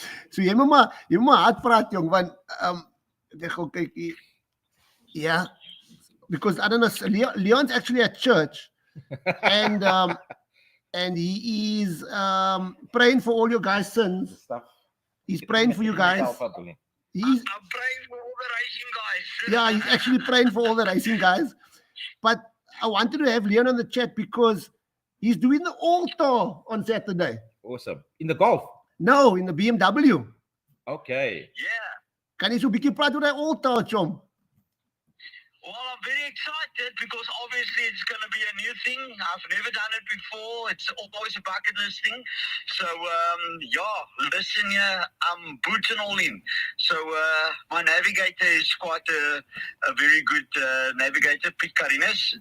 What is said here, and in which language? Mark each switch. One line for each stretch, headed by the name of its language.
Afrikaans: So jy moet maar hard praat, jong, want ek gaan kyk.
English: Yeah, because I don't know, Leon's actually at church, and he is praying for all your guys' sins. He's praying for you guys. I'm praying for all the racing guys. Yeah, he's actually praying for all the racing guys. But I wanted to have Leon on the chat because he's doing the altar on Saturday. Awesome. In the Golf? No, in the BMW. Okay. Yeah.
Afrikaans: Kan jy so 'n bietjie praat oor daai altar, chom?
English: Well, I'm very excited because obviously it's going to be a new thing. I've never done it before. It's always a bucket list thing. So, listen here, I'm boots and all in. So, my navigator is quite a very good navigator, Pete Carines.